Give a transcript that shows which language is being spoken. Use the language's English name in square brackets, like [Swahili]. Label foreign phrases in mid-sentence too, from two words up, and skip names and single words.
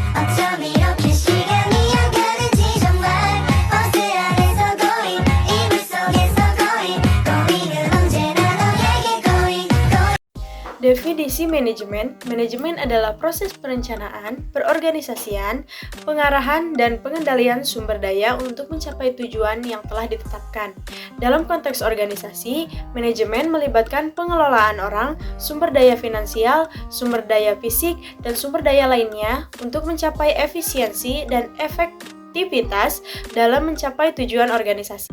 [Korean] 어쩜 이렇게 시간이 안 가는지 정말 버스 안에서 고인 이불 속에서 고인은 언제나 너에게 고인. [Indonesian] Definisi manajemen. Manajemen adalah proses perencanaan, perorganisasian, pengarahan, dan pengendalian sumber daya untuk mencapai tujuan yang telah ditetapkan. Dalam konteks organisasi, manajemen melibatkan pengelolaan orang, sumber daya finansial, sumber daya fisik, dan sumber daya lainnya untuk mencapai efisiensi dan efektivitas dalam mencapai tujuan organisasi.